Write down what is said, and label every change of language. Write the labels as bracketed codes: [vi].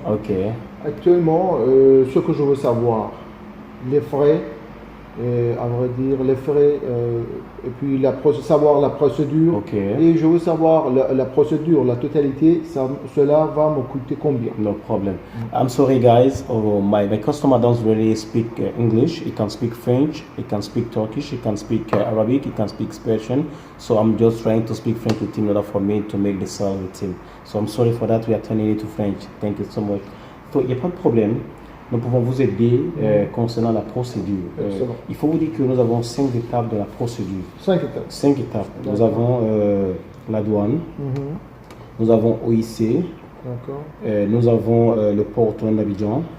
[fr] Ok. Actuellement, ce que je veux savoir, les frais, à vrai dire, les frais, et puis savoir la procédure. Ok. Et je veux savoir la procédure, la totalité, cela va me coûter combien? [en] No problem. I'm sorry, guys. Oh, my customer doesn't really speak English. He can speak French. He can speak Turkish. He can speak Arabic. He can speak Persian. So I'm just trying to speak French with him in order for me to make the sale with him. So I'm sorry for that. We are turning it to French. Thank you so much. [fr] So, il n'y a pas de problème. Nous pouvons vous aider concernant la procédure. Il faut vous dire que nous avons 5 étapes de la procédure. 5 étapes. 5 étapes. Nous avons la douane, nous avons OIC, D'accord. nous avons le port autonome d'Abidjan,